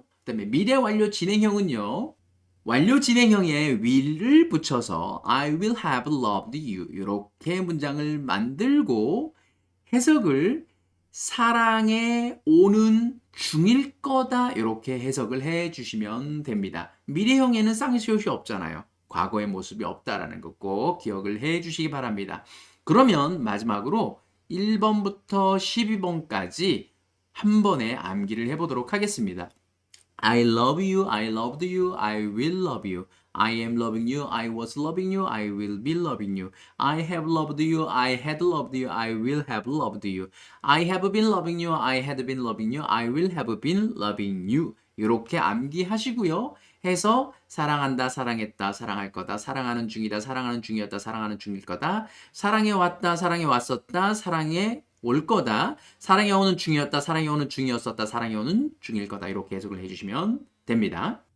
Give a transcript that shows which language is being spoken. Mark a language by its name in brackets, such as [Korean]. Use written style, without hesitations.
[Korean] 그 다음에 미래 완료 진행형은요. 완료 진행형에 will을 붙여서 [English] I will have loved you [Korean] 이렇게 문장을 만들고 해석을 사랑해 오는 중일 거다 이렇게 해석을 해 주시면 됩니다. 미래형에는 쌍시옷이 없잖아요. 과거의 모습이 없다라는 거 꼭 기억을 해 주시기 바랍니다. 그러면 마지막으로 1번부터 12번까지 한 번에 암기를 해보도록 하겠습니다. [English] I love you, I loved you, I will love you. I am loving you, I was loving you, I will be loving you. I have loved you, I had loved you, I will have loved you. I have been loving you, I had been loving you, I will have been loving you. [Korean] 이렇게 암기하시고요. 해서 사랑한다, 사랑했다, 사랑할 거다, 사랑하는 중이다, 사랑하는 중이었다, 사랑하는 중일 거다, 사랑해 왔다, 사랑해 왔었다, 사랑해 올 거다, 사랑해 오는 중이었다, 사랑해 오는 중이었었다, 사랑해 오는 중일 거다 이렇게 해석을 해주시면 됩니다.